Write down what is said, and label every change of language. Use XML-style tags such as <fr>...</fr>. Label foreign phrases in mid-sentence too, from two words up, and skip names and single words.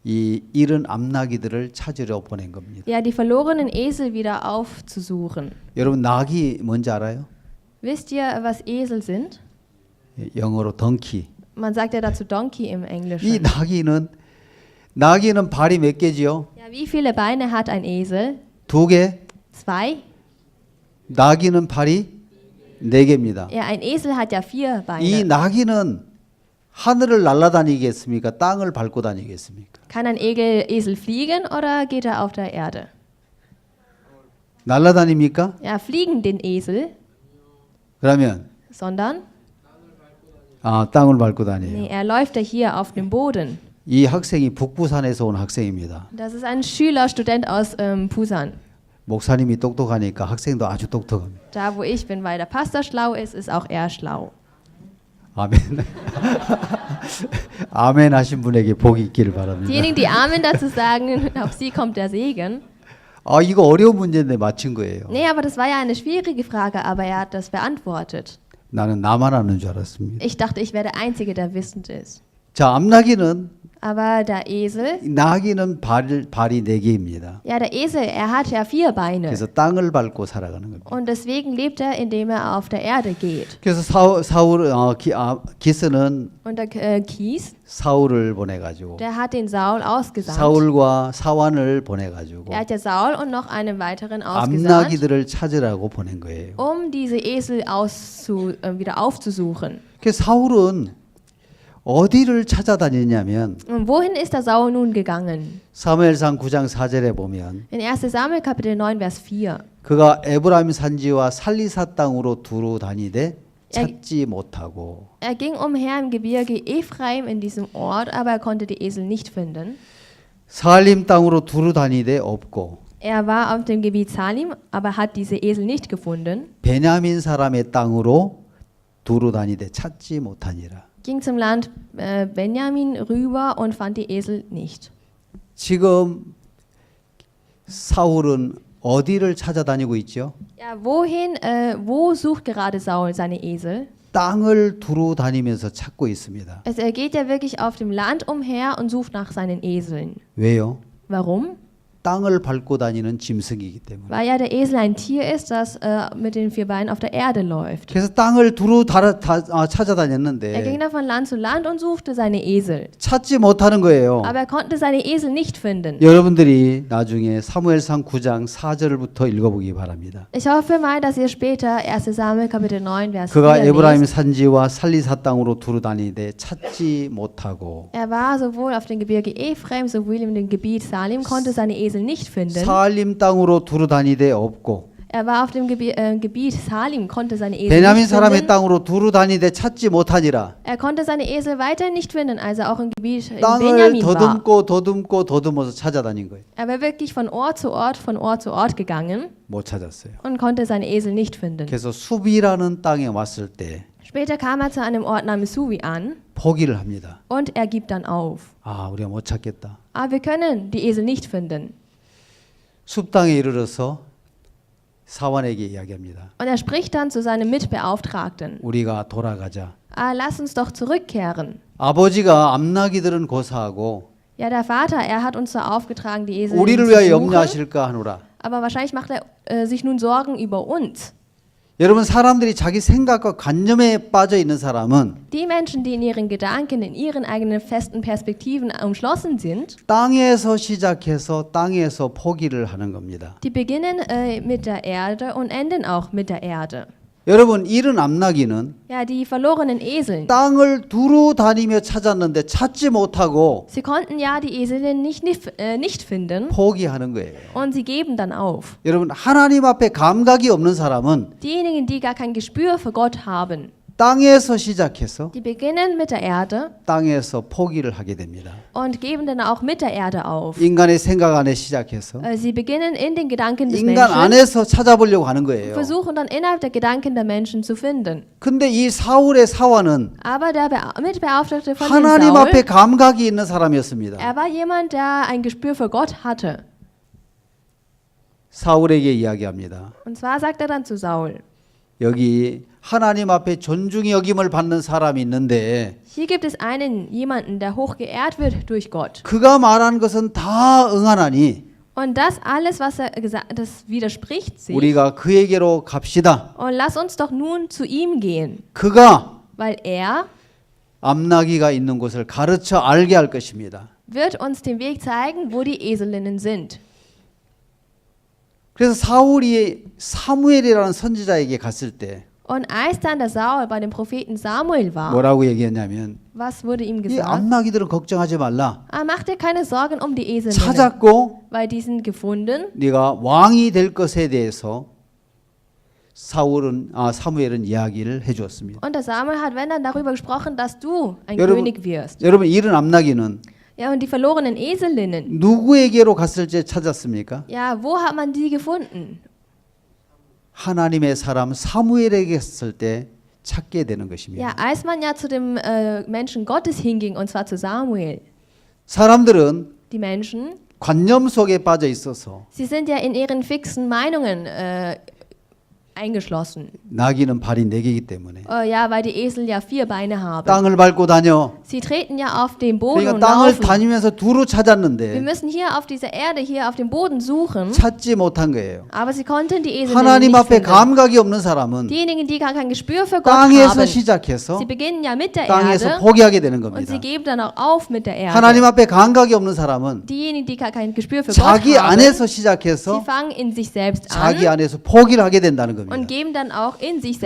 <ko>이 잃은 암나귀들을 찾으려 보낸 겁니다.</ko> <de>Ja, die verlorenen Esel wieder aufzusuchen.</de> <ko>여러분 낙이 뭔지 알아요?</ko> <de>Wisst ihr, was Esel sind?</de> <ko>영어로 덩키.</ko> <de>Man sagt ja dazu Donkey im</de> <ko>이</ko> <de>Englischen.</de> <ko>나귀는 발이 몇 개지요?</ko> <de>Ja, wie viele Beine hat ein Esel?</de> <ko>2개. 2? 나귀는 발이 4개입니다.</ko> <de>Ja, ein Esel hat ja 4</de> <ko>이</ko> <de>Beine.</de> <ko>나귀는 하늘을 날아다니겠습니까? 땅을 밟고 다니겠습니까?</ko> <de>Kann ein Esel fliegen oder geht er auf der Erde?</de> <ko>날아다닙니까?</ko> <de>Ja, fliegen den Esel,</de> <ko>그러면</ko> <de>sondern</de> <ko>땅을 밟고 다녀요.</ko> <de>nee, er läuft ja hier auf dem Boden.</de> <ko>이 학생이 북부산에서 온 학생입니다.</ko> <de>Das ist ein Schüler, Student aus Pusan.</de> <ko>목사님이 똑똑하니까 학생도 아주 똑똑합니다.</ko> <de>Da, wo ich bin, weil der Pastor schlau ist auch er schlau.</de> <ko>아멘. 아멘 하신 분에게 복이 있기를 바랍니다.</ko> <de>Diejenigen, die Amen dazu sagen, auf sie kommt der Segen.</de> <ko>이거 어려운 문제인데 맞힌 거예요.</ko> <de>Nee, aber das war ja eine schwierige Frage, aber er hat das beantwortet.</de> <ko>나는 나만 아는 줄 알았습니다.</ko> <de>Ich dachte, ich wäre der Einzige, der wissend ist.</de> <ko>자, 암나귀는</ko> <de>Aber der Esel,</de> <ko>나귀는 발이 4개입니다.</ko> <de>ja, der Esel, er hat ja 4 Beine.</de> <ko>그래서 땅을 밟고 살아가는 겁니다.</ko> <de>Und deswegen lebt er, indem er auf der Erde geht.</de> <ko>그래서 기스는</ko> <de>Und der Kies,</de> <ko>사울을 보내가지고</ko> <de>der hat den Saul ausgesandt.</de> <ko>사울과 사환을 보내가지고</ko> <de>Er hat ja Saul und noch einen weiteren ausgesandt,</de> <ko>암나귀들을 찾으라고 보낸 거예요.</ko> <de>diese Esel wieder aufzusuchen.</de> <ko>그래서 사울은 어디를 찾아다녔냐면</ko> <de>Und wohin ist der Saul nun gegangen?</de> <ko>사무엘상 9장 4절에 보면</ko> <de>In 1. Samuel Kapitel 9, Vers 4.</de> <ko>그가 에브라임 산지와 살리사 땅으로 두루 다니되 찾지 못하고</ko> <de>Er ging umher im Gebirge Ephraim in diesem Ort, aber er konnte die Esel nicht finden.</de> <ko>사알림 땅으로 두루 다니되 없고</ko> <de>Er war auf dem Gebiet Salim, aber hat diese Esel nicht gefunden.</de> <ko>베냐민 사람의 땅으로 두루 다니되 찾지 못하니라.</ko> <de>Ging zum Land Benjamin rüber und fand die Esel nicht.</de> <ko>지금 사울은 어디를 찾아다니고 있죠?</ko> <de>Ja, wo sucht gerade Saul seine Esel?</de> <ko>땅을 두루 다니면서 찾고 있습니다.</ko> <de>Er geht ja wirklich auf dem Land umher und sucht nach seinen Eseln.</de> <ko>왜요?</ko> <de>Warum?</de> <ko>땅을 밟고 다니는 짐승이기 때문에.</ko> <de>Weil ja der Esel ein Tier ist, das mit den 4 Beinen auf der Erde läuft.</de> <ko>그래서 땅을 두루</ko> <de>Er</de> <ko>찾아다녔는데</ko> <de>ging da von Land zu Land und suchte seine Esel.</de> <ko>찾지 못하는 거예요.</ko> <de>Aber er konnte seine Esel nicht finden.</de> <ko>여러분들이 나중에 사무엘상 9장 4절부터 읽어보기 바랍니다.</ko> <de>Ich hoffe mal, dass ihr später 1. Samuel Kapitel 9, Vers 4</de> <ko>그가 에브라임</ko> <de>lest.</de> <ko>산지와 살리사 땅으로 두루 다니되 찾지 못하고</ko> <de>Er war sowohl auf dem Gebirge Ephraim sowohl in dem Gebiet Salim, konnte seine Esel nicht finden.</de> <ko>사알림 땅으로 두루 다니되 없고</ko> <de>Er war auf dem Gebiet Salim, konnte seine Esel</de> <ko>베냐민</ko> <de>nicht</de> <ko>사람의</ko> <de>finden.</de> <ko>땅으로 두루 다니되 찾지 못하니라.</ko> <de>Er konnte seine Esel weiterhin nicht finden, als er auch im Gebiet in</de> <ko>땅을</ko> <de>Benjamin war.</de> <ko>더듬어서 찾아다닌 거예요.</ko> <de>Er war wirklich von Ort zu Ort gegangen</de> <ko>못 찾았어요.</ko> <de>und konnte seine Esel nicht finden.</de> <ko>그래서 수비라는 땅에 왔을 때</ko> <de>Später kam er zu einem Ort namens Suvi an</de> <ko>포기를 합니다.</ko> <de>und er gibt dann auf.</de> <ko>우리가 못 찾겠다.</ko> <de>Aber wir können die Esel nicht finden.</de> <ko>숲땅에 이르러서 사환에게 이야기합니다.</ko> <de>Und er spricht dann zu seinem Mitbeauftragten.</de> <ko>우리가 돌아가자.</ko> <de>Lass uns doch zurückkehren.</de> <ko>아버지가 암나귀들은 고사하고</ko> <de>Ja, der Vater, er hat uns so aufgetragen, die Esel</de> <ko>우리를</ko> <de>zu</de> <ko>위하여</ko> <de>suchen.</de> <ko>염려하실까 하노라.</ko> <de>Aber wahrscheinlich macht er sich nun Sorgen über uns.</de> <ko>여러분 사람들이 자기 생각과 관념에 빠져 있는 사람은</ko> <de>Die Menschen, die in ihren Gedanken, in ihren eigenen festen Perspektiven umschlossen sind,</de> <ko>땅에서 시작해서 땅에서 포기를 하는 겁니다.</ko> <de>die beginnen mit der Erde und enden auch mit der Erde.</de> <ko>여러분 잃은 암나귀는</ko> <de>Ja, die verlorenen Esel.</de> <ko>땅을 두루 다니며 찾았는데 찾지 못하고</ko> <de>Sie konnten ja die Eselinnen nicht finden</de> <ko>포기하는 거예요.</ko> <de>und sie geben dann auf.</de> <ko>여러분 하나님 앞에 감각이 없는 사람은</ko> <de>Diejenigen, die gar kein Gespür für Gott haben,</de> <ko>땅에서 시작해서</ko> <de>die beginnen mit der Erde</de> <ko>땅에서 포기를 하게 됩니다.</ko> <de>und geben dann auch mit der Erde auf.</de> <ko>인간의 생각 안에 시작해서</ko> <de>Sie beginnen in den Gedanken des</de> <ko>인간</ko> <de>Menschen,</de> <ko>안에서 찾아보려고 하는 거예요.</ko> <de>versuchen dann innerhalb der Gedanken der Menschen zu finden.</de> <ko>근데 이 사울의 사환은</ko> <de>Aber der Mitbeauftragte von dem</de> <ko>하나님 앞에</ko> <de>Saul,</de> <ko>감각이 있는 사람이었습니다.</ko> <de>er war jemand, der ein Gespür für Gott hatte.</de> <ko>사울에게 이야기합니다.</ko> <de>Und zwar sagt er dann zu Saul,</de> <ko>여기 하나님 앞에 존중이 여김을 받는 사람이 있는데</ko> <de>Hier gibt es jemanden, der hoch geehrt wird durch Gott.</de> <ko>그가 말한 것은 다 응하나니</ko> <de>Und das alles, was er gesagt hat, das widerspricht sich.</de> <ko>우리가 그에게로 갑시다.</ko> <de>Und lass uns doch nun zu ihm gehen,</de> <ko>그가</ko> <de>weil er</de> <ko>암나기가 있는 곳을 가르쳐 알게 할 것입니다.</ko> <de>wird uns den Weg zeigen, wo die Eselinnen sind.</de> <ko>그래서 사울이 사무엘이라는 선지자에게 갔을 때</ko> <de>Und als dann der Saul bei dem Propheten Samuel war,</de> <ko>뭐라고 얘기했냐면</ko> <de>was wurde ihm</de> <ko>이</ko> <de>gesagt?</de> <ko>암나기들은 걱정하지 말라.</ko> <de>Mach dir keine Sorgen um die Eselinnen,</de> <ko>찾았고</ko> <de>weil die sind gefunden.</de> <ko>네가 왕이 될 것에 대해서 사무엘은 이야기를 해주었습니다.</ko> <de>Und der Samuel hat, wenn dann darüber gesprochen, dass du ein</de> <ko>여러분,</ko> <de>König wirst.</de> <ko>여러분 이런 암나기는</ko> <de>Ja, und die verlorenen Eselinnen,</de> <ko>누구에게로 갔을 때 찾았습니까?</ko> <de>ja, wo hat man die gefunden?</de> <ko>하나님의 사람 사무엘에게 갔을 때 찾게 되는 것입니다.</ko> <de>Ja, als man ja zu dem Menschen Gottes hinging, und zwar zu Samuel.</de> <ko>사람들은</ko> <de>Die Menschen,</de> <ko>관념 속에 빠져 있어서</ko> <de>sie sind ja in ihren fixen Meinungen eingeschlossen.</de> <ko>나귀는 발이 4개이기 때문에</ko> <de>Ja, weil die Esel ja 4 Beine haben.</de> <ko>땅을 밟고 다녀.</ko> <de>Sie treten ja auf den Boden</de> <ko>그러니까</ko> <de>und</de> <ko>땅을</ko> <de>laufen.</de> <ko>다니면서 두루</ko> <de>Wir</de> <ko>찾았는데</ko> <de>müssen hier auf dieser Erde, hier auf dem Boden suchen,</de> <ko>찾지 못한 거예요.</ko> <de>aber sie konnten die Esel</de> <ko>하나님</ko> <de>nicht</de> <ko>앞에</ko> <de>finden.</de> <ko>감각이 없는 사람은</ko> <de>Diejenigen, die gar kein Gespür für Gott</de> <ko>땅에서</ko> <de>haben,</de> <ko>시작해서</ko> <de>sie beginnen ja mit der</de> <ko>땅에서</ko> <de>Erde</de> <ko>포기하게 되는</ko> <de>und</de> <ko>겁니다.</ko> <de>sie geben dann auch auf mit der</de> <ko>하나님</ko> <de>Erde.</de> <ko>앞에 감각이 없는 사람은</ko> <de>Diejenigen, die gar kein Gespür für Gott</de> <ko>자기</ko> <de>haben,</de> <ko>안에서</ko> <de>sie</de> <ko>시작해서</ko> <de>fangen in sich selbst</de> <ko>자기</ko> <de>an</de> <ko>안에서 포기를 하게 된다는</ko> <de>und</de> <ko>겁니다.</ko> <de>geben dann auch in sich</de>